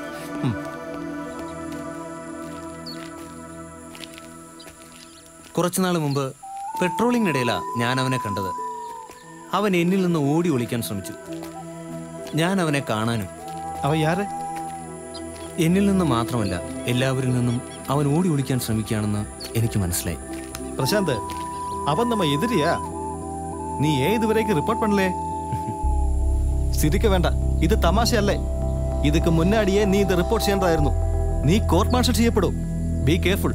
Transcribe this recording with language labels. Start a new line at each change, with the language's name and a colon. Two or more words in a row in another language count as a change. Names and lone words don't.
Malayalam: കുറച്ചുനാൾ മുമ്പ് പെട്രോളിങ്ങിനിടയിലാ ഞാൻ അവനെ കണ്ടത്. അവൻ എന്നിൽ നിന്ന് ഓടി ഒളിക്കാൻ ശ്രമിച്ചു. ഞാൻ അവനെ കാണാനും.
Tamil: அவன் யார்?
Malayalam: എന്നിൽ നിന്ന് മാത്രമല്ല, എല്ലാവരിൽ നിന്നും അവൻ ഓടി ഒളിക്കാൻ ശ്രമിക്കുകയാണെന്ന് എനിക്ക് മനസ്സിലായി.
Tamil: பிரசாந்த் அவன் நம்ம எதிரியா? நீ ஏன் இதுவரைக்கும் ரிப்போர்ட் பண்ணல? சிரிக்க வேண்டாம், இது தமாஷையல்ல. இதுக்கு முன்னாடியே நீ இந்த ரிப்போர்ட் செய்யறதாയിരുന്നു. நீ கோர்ட் மார்ஷல் செய்யப்படும்.
English: Be careful.